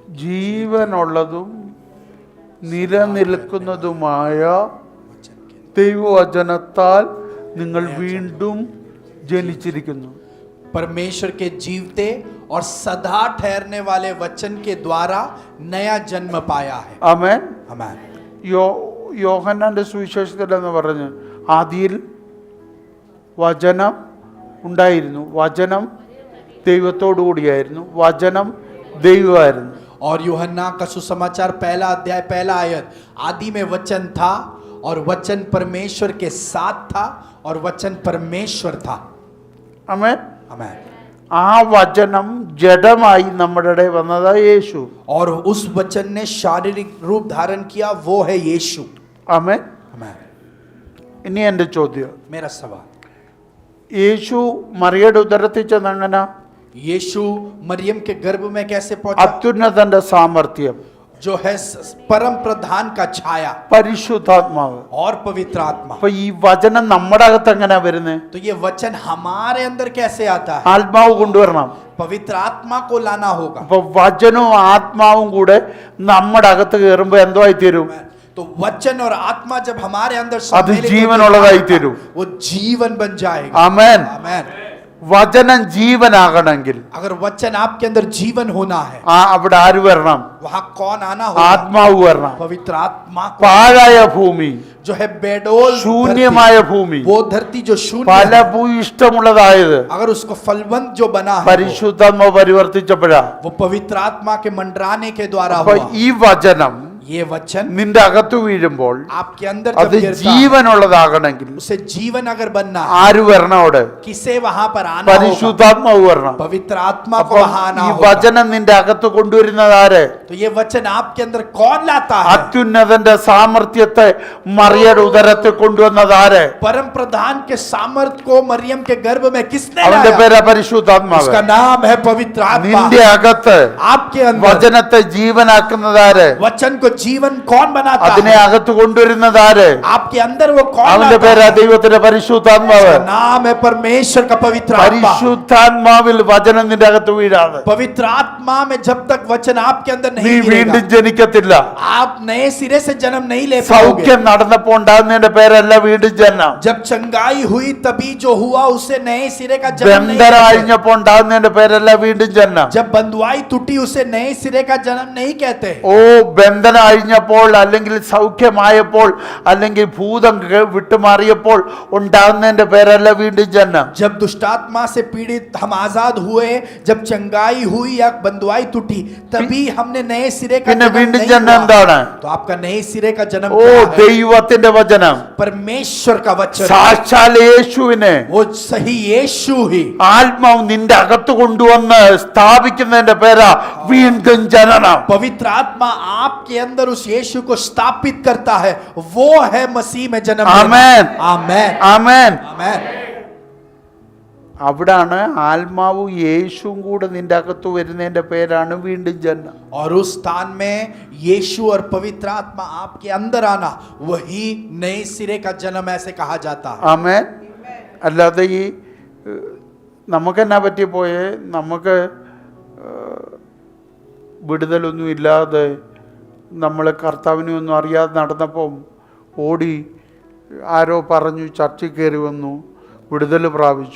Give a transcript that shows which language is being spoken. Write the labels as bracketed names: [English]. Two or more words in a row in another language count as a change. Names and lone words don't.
[Malayalam] ജീവനുള്ളതും നിലനിൽക്കുന്നതുമായ [Hindi] वचन के [Malayalam] ദൈവവചനത്താൽ നിങ്ങൾ വീണ്ടും ജനിച്ചിരിക്കുന്നു. [Hindi] परमेश्वर के जीवते और सदा ठहरने वाले वचन के द्वारा नया जन्म पाया है। [Malayalam] ആമേൻ. [Hindi] आमीन। [Malayalam] യോഹന്നാന്റെ സുവിശേഷത്തിൽ എന്ന് പറഞ്ഞു, ആദിയിൽ വചനം ഉണ്ടായിരുന്നു, വചനം ദൈവത്തോടു കൂടിയായിരുന്നു, വചനം ദൈവമായിരുന്നു. [Hindi] और यूहन्ना का सुसमाचार पहला अध्याय पहला आयत, आदि में वचन था और वचन परमेश्वर के साथ था और वचन परमेश्वर था। [Malayalam] ആമേൻ. [Hindi] आमेन। [Malayalam] ആ വചനം ജഡമായി നമ്മുടെ ഇടയിൽ വന്നതാ യേശു. [Hindi] और उस वचन ने शारीरिक रूप धारण किया, वो है यीशु। [Malayalam] ആമേൻ. [Hindi] आमेन। [Malayalam] ഇനി എൻ്റെ ചോദ്യം, [Hindi] मेरा सवाल, [Malayalam] യേശു മറിയയുടെ ഉദരത്തിൽ ചെന്നങ്ങനെ [Hindi] यीशु मरियम के गर्भ में कैसे पहुंचा? [Malayalam] അത്യുന്നതന്റെ സാമർത്ഥ്യം, [Hindi] जो है परम प्रधान का छाया [Malayalam] പരിശുദ്ധാത്മാവ്. [Hindi] और पवित्र आत्मा। [Malayalam] അപ്പൊ ഈ വചനം നമ്മുടെ അകത്ത് എങ്ങനെയാ വരുന്നത്? [Hindi] तो ये वचन हमारे अंदर कैसे आता है? [Malayalam] ആത്മാവ് കൊണ്ടുവരണം. [Hindi] पवित्र आत्मा को लाना होगा। [Malayalam] അപ്പൊ വചനവും ആത്മാവും കൂടെ നമ്മുടെ അകത്ത് കയറുമ്പോ എന്തോ ആയി തീരും? [Hindi] तो वचन और आत्मा जब हमारे अंदर [Malayalam] അത് [Hindi] सम्मिलित [Malayalam] ജീവനുള്ളതായി [Hindi] होगा, [Malayalam] തീരും. [Hindi] वो जीवन बन जाएगा। [Malayalam] ആമേൻ. [Hindi] आमेन। [Malayalam] വചനം ജീവനാകണമെങ്കിൽ [Hindi] अगर वचन आपके अंदर जीवन होना है, [Malayalam] അവിടെ ആര് വരണം? [Hindi] वहां कौन आना होगा? [Malayalam] ആത്മാവ് വരണം. [Hindi] पवित्र आत्मा को। [Malayalam] പാഴായ ഭൂമി, [Hindi] जो है बेडोल [Malayalam] ശൂന്യമായ ഭൂമി, [Hindi] वो धरती जो शून्य [Malayalam] പല [Hindi] है, [Malayalam] ഭൂയിഷ്ടമുള്ളതായത് [Hindi] अगर उसको फलवंत जो बना है, [Malayalam] പരിശുദ്ധാത്മാവ് പരിവർത്തിച്ചപ്പോഴാ. [Hindi] वो पवित्र आत्मा के मंडराने के द्वारा [Malayalam] അപ്പൊ [Hindi] हुआ। [Malayalam] ഈ വചനം [Hindi] ये वचन [Malayalam] നിന്റെ അകത്ത് വീഴുമ്പോൾ [Hindi] आपके अंदर [Malayalam] അത് [Hindi] जब गिरता है, [Malayalam] ജീവനുള്ളതാകണമെങ്കിൽ [Hindi] उसे जीवन अगर बनना है, [Malayalam] ആര് വരണം? അവിടെ [Hindi] किसे वहां पर आना होगा? [Malayalam] പരിശുദ്ധാത്മാവ് വരണം. [Hindi] पवित्र आत्मा को [Malayalam] അപ്പൊ [Hindi] वहां आना [Malayalam] ഈ [Hindi] होगा। [Malayalam] വചനം നിന്റെ അകത്ത് കൊണ്ടുവരുന്നത് ആര്? [Hindi] तो ये वचन आपके अंदर कौन लाता है? [Malayalam] അത്യുന്നതന്റെ സാമർത്ഥ്യത്തെ മറിയയുടെ ഉദരത്തിൽ കൊണ്ടുവന്നത് ആര്? [Hindi] परम प्रधान के सामर्थ को मरियम के गर्भ में किसने [Malayalam] അവന്റെ [Hindi] लाया? [Malayalam] പേരാ പരിശുദ്ധാത്മാവ്. [Hindi] उसका नाम है पवित्र आत्मा। [Malayalam] നിന്റെ അകത്ത് [Hindi] आपके अंदर [Malayalam] വചനത്തെ ജീവനാക്കുന്നത് ആര്? [Hindi] वचन को जीवन कौन बनाता [Malayalam] അതിനെ [Hindi] है? [Malayalam] അകത്ത് കൊണ്ടുവരുന്നത് ആര്? [Hindi] आपके अंदर वो कौन [Malayalam] അവന്റെ [Hindi] लाता [Malayalam] പേരാ [Hindi] है? [Malayalam] ദൈവത്തിന്റെ പരിശുദ്ധാത്മാവ്. [Hindi] उसका नाम है परमेश्वर का पवित्र आत्मा। [Malayalam] പരിശുദ്ധാത്മാവിൽ വചനം നിന്റെ അകത്ത് വീഴാതെ [Hindi] पवित्र आत्मा में जब तक वचन आपके अंदर [Malayalam] നീ [Hindi] नहीं [Malayalam] വീണ്ടും [Hindi] गिरेगा, [Malayalam] ജനിക്കത്തില്ല. [Hindi] आप नए सिरे से जन्म नहीं ले पाओगे। [Malayalam] സൗഖ്യം നടന്നപ്പോ ഉണ്ടാകുന്നതിന്റെ പേരല്ല വീണ്ടും ജനനം. [Hindi] जब चंगाई हुई तभी जो हुआ उसे नए सिरे का जन्म नहीं [Malayalam] ബന്ധനം [Hindi] कहते। [Malayalam] അഴിഞ്ഞപ്പോ ഉണ്ടാകുന്നതിന്റെ പേരല്ല വീണ്ടും ജനനം. [Hindi] जब बंधुआई टूटी उसे नए सिरे का जन्म नहीं कहते। [Malayalam] ഓ ബന്ധനം അഴിഞ്ഞപ്പോൾ അല്ലെങ്കിൽ സൗഖ്യമായപ്പോൾ അല്ലെങ്കിൽ ഭൂതം വിട്ടുമാറിയപ്പോൾ ഉണ്ടാകുന്നതിന്റെ പേരല്ല വീണ്ടും ജനനം. [Hindi] जब दुष्टात्मा से पीड़ित हम आजाद हुए, जब चंगाई हुई या बंधुआई टूटी, तभी हमने नए सिरे का [Malayalam] പിന്നെ [Hindi] जन्म [Malayalam] വീണ്ടും [Hindi] नहीं [Malayalam] ജനനം [Hindi] हुआ। [Malayalam] എന്താണ്? [Hindi] तो आपका नए सिरे का जन्म [Malayalam] ഓ [Hindi] क्या है? [Malayalam] ദൈവത്തിന്റെ വചനം, [Hindi] परमेश्वर का वचन, [Malayalam] സാക്ഷാൽ യേശുവിനെ [Hindi] वो सही यीशु ही [Malayalam] ആത്മാവ് നിന്റെ അകത്ത് കൊണ്ടുവന്ന് സ്ഥാപിക്കുന്നതിന്റെ പേരാ വീണ്ടും ജനനം. [Hindi] पवित्र आत्मा आपके अंदर उस यीशु को स्थापित करता है, वो है मसीह में जन्म लेना। [Malayalam] ആമേൻ. [Hindi] आमेन। [Malayalam] ആമേൻ. [Hindi] आमेन। [Malayalam] അവിടാണ് ആത്മാവും യേശുവും കൂടെ നിന്റെ അകത്ത് വരുന്നതിന്റെ പേരാണ് വീണ്ടും ജനനം. [Hindi] और उस स्थान में यीशु और पवित्र आत्मा आपके अंदर आना, वही नए सिरे का जन्म ऐसे कहा जाता है। [Malayalam] ആമേൻ. അല്ലാതെ ഈ നമുക്കെന്നാ പറ്റിപ്പോയേ, നമുക്ക് വിടുതലൊന്നും ഇല്ലാതെ നമ്മൾ കർത്താവിനെ ഒന്നും അറിയാതെ നടന്നപ്പം ഓടി ആരോ പറഞ്ഞു ചർച്ചിൽ കയറി വന്നു, വിടുതൽ പ്രാപിച്ചു.